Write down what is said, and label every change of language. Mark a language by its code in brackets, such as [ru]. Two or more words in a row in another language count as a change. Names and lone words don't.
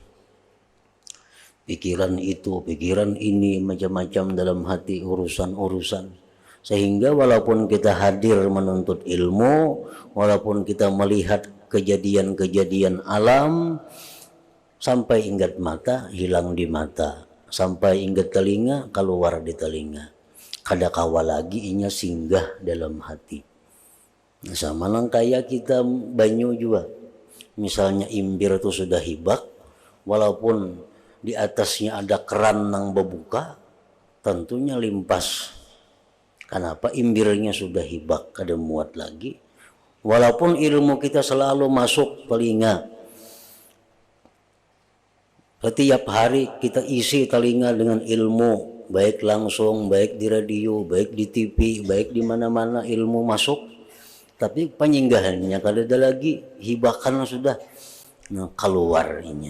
[id] Pikiran itu, pikiran ini, macam-macam dalam hati, urusan-urusan. Sehingga walaupun kita hadir menuntut ilmu, walaupun kita melihat kejadian-kejadian alam, sampai ingat mata, hilang di mata. Sampai ingat telinga, keluar di telinga. [bjn] Kada kawa lagi inya singgah dalam hati. Nah, sama lang kayak kita banyu juga. Misalnya imbir itu sudah hibak, walaupun di atasnya ada keran yang berbuka, tentunya limpas. Kenapa? Imbirnya sudah hibak, kada muat lagi. Walaupun ilmu kita selalu masuk telinga, setiap hari kita isi telinga dengan ilmu, baik langsung, baik di radio, baik di TV, baik di mana-mana ilmu masuk, tapi penyinggahannya kada ada lagi, hibakan sudah keluarnya.